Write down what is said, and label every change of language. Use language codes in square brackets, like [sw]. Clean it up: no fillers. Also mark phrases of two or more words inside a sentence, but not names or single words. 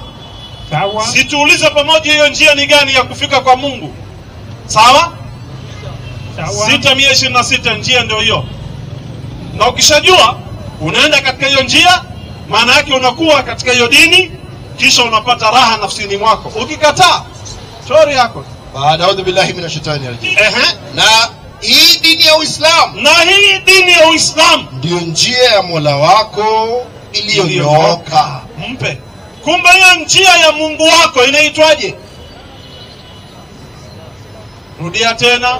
[sw] Situulize pamoja hiyo njia ni gani ya kufika kwa Mungu. Sawa? 6:26 njia ndio hiyo. Na ukishajua unaenda katika hiyo njia, maana yake unakuwa katika hiyo dini, kisha unapata raha nafsini mwako. Ukikataa, shauri yako. [ar] أعوذ بالله من الشيطان الرجيم. [sw] Na hii dini ya Uislamu, ndio njia ya Mola wako iliyonyooka. Kumbe hiyo njia ya Mungu wako inaitwaje? Rudia tena.